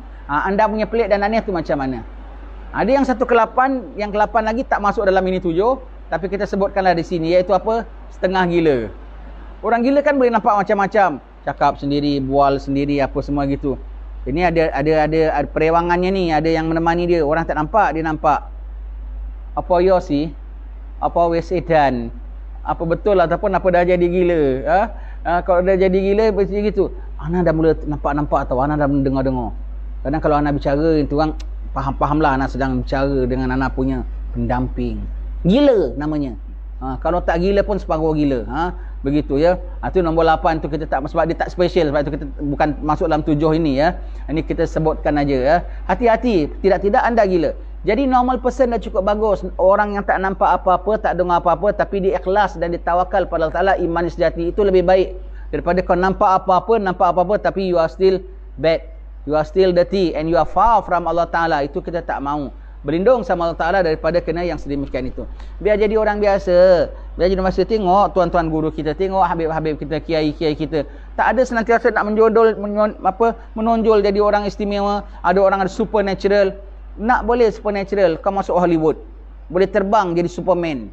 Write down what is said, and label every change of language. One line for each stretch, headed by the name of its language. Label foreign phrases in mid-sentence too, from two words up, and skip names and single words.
Malay: Anda punya pelik dan aneh tu macam mana? Ada yang 1 ke-8, yang ke-8 lagi tak masuk dalam ini 7, tapi kita sebutkanlah di sini, iaitu apa? Setengah gila. Orang gila kan boleh nampak macam-macam, cakap sendiri, bual sendiri, apa semua gitu. Ini ada perewangannya ni, ada yang menemani dia. Orang tak nampak, dia nampak.
Javanese: Apa yo sih? Apa wes edan?
Malay: Apa betul ataupun apa dah jadi gila? Kalau dah jadi gila macam gitu, ana dah mula nampak-nampak atau ana dah dengar-dengar. Kadang kalau ana bicara, itu orang faham-fahamlah ana sedang bicara dengan ana punya pendamping. Gila namanya. Kalau tak gila pun separuh gila. Begitu ya. Itu nombor 8 tu kita tak, sebab dia tak special, sebab itu kita bukan masuk dalam 7 ini ya. Ini kita sebutkan aja ya. Hati-hati, tidak anda gila. Jadi
English: normal person
Malay: dah cukup bagus. Orang yang tak nampak apa-apa, tak dengar apa-apa, tapi dia ikhlas dan ditawakal pada Allah Ta'ala, iman sejati, itu lebih baik daripada kau nampak apa-apa tapi
English: you are still bad, you are still dirty and you are far from Allah Ta'ala.
Malay: Itu kita tak mahu. Berlindung sama Allah Ta'ala daripada kena yang sedemikian itu. Biar jadi orang biasa. Biar jadi masa tengok tuan-tuan guru kita, tengok habib-habib kita, kiai-kiai kita, tak ada senantiasa nak menonjol jadi orang istimewa. Ada orang ada supernatural. Nak boleh supernatural, kau masuk Hollywood, boleh terbang jadi Superman.